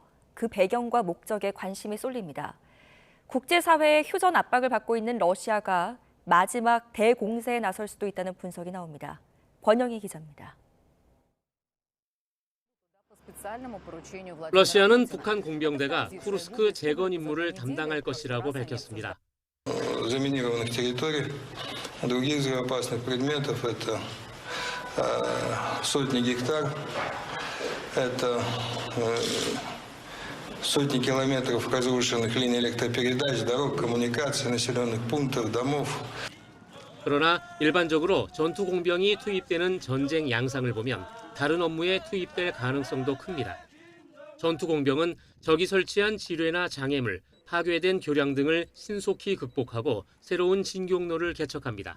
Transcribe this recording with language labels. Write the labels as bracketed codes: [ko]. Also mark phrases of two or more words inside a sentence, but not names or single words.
[ko] 그 배경과 목적에 관심이 쏠립니다. 국제사회의 휴전 압박을 받고 있는 러시아가 마지막 대공세에 나설 수도 있다는 분석이 나옵니다. 권영희 기자입니다. 러시아는 북한 공병대가 쿠르스크 재건 임무를 담당할 것이라고 밝혔습니다. [ru] заминированных территорий, других взрывоопасных предметов, это сотни гектар, это сотни километров разрушенных линий электропередач, дорог, коммуникаций, населенных пунктов, домов. [ko] 그러나 일반적으로 전투 공병이 투입되는 전쟁 양상을 보면 다른 업무에 투입될 가능성도 큽니다. 전투 공병은 적이 설치한 지뢰나 장애물, 파괴된 교량 등을 신속히 극복하고 새로운 진격로를 개척합니다.